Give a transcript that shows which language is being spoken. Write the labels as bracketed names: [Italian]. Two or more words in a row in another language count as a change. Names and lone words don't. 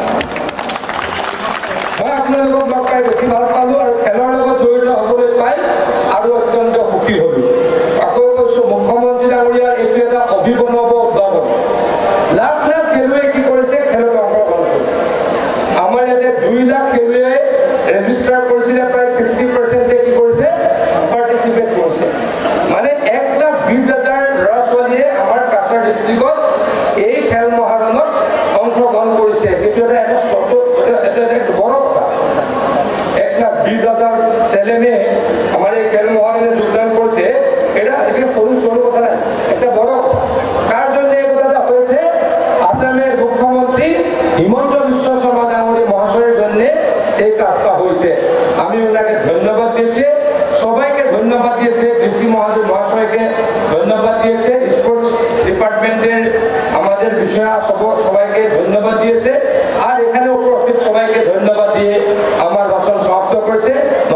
[Assamese] বেছি ভাল পালোঁ আৰু খেলৰ লগত জড়িত হ'বলৈ পাই আৰু অত্যন্ত সুখী হ'লোঁ আকৌ কৈছোঁ মুখ্যমন্ত্ৰী ডাঙৰীয়াৰ এইটো এটা অভিনৱ উদ্ভাৱন লাখ লাখ খেলুৱৈ কি কৰিছে খেলত অংশগ্ৰহণ কৰিছে আমাৰ ইয়াতে 2 লাখ খেলুৱৈ ৰেজিষ্টাৰ কৰিছিলে প্ৰায় 60% কি কৰিছে পাৰ্টিচিপেট কৰিছে মানে 1,20,000 ল'ৰা ছোৱালীয়ে আমাৰ কাছাৰ ডিষ্ট্ৰিক্টত এই খেল মহাৰণত অংশগ্ৰহণ কৰিছে এইটো এটা বড় কথা [Bangla] 1,20,000 ছেলে মেয়ে আমার এই খেল মহারণে যোগদান করছে এটা সরু কথা না একটা বড় কার জন্য এই কথাটা হয়েছে আসামের মুখ্যমন্ত্রী হিমন্ত বিশ্ব শর্মা ডাঙরী মহাশয়ের জন্য এই কাজটা হয়েছে আমি ওনাকে ধন্যবাদ দিয়েছি সবাইকে ধন্যবাদ দিয়েছে ডিসি মহাশয়কে ধন্যবাদ দিয়েছে [English] sports department [Bangla] আমাদের বিষয়া সবাইকে ধন্যবাদ দিয়েছে আর এখানে উপস্থিত সবাইকে ধন্যবাদ দিয়ে আমার ভাষণ সমাপ্ত করেছে